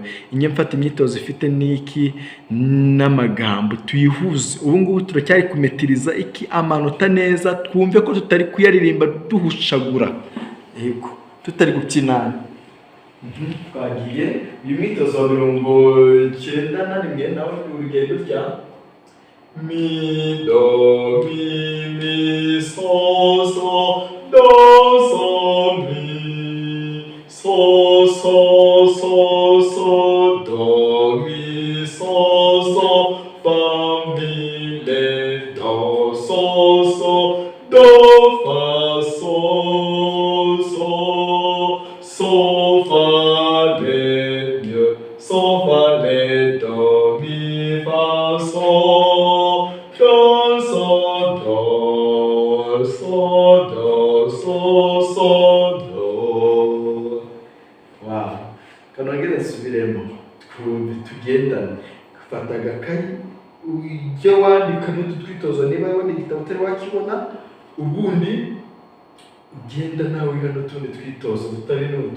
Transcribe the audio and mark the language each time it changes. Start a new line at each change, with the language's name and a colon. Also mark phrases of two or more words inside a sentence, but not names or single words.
Kinyarwanda: Inye mfata imyitozo ifite n'iki n'amagambo tuyihuze. Ubu ngubu turacyari kumetiriza iki amanota neza, twumve ko tutari kuyaririmba duhushagura, yego tutari gukinana. Twagiye uyu mwitozo wa 91 nawe urugendo rya mi, do, mi, so, do, mi, so, do, mi, fa, mi, do, do, fa, fa, do, mi, fa, do. Wow, kanongere nsubiremo twumve tugendane. Fata agakayi ujye wandika n'utwitozo, niba wabona igitabo utari wakibona, ubundi ugenda nawe wiga n'utundi twitozo tutari n'utu.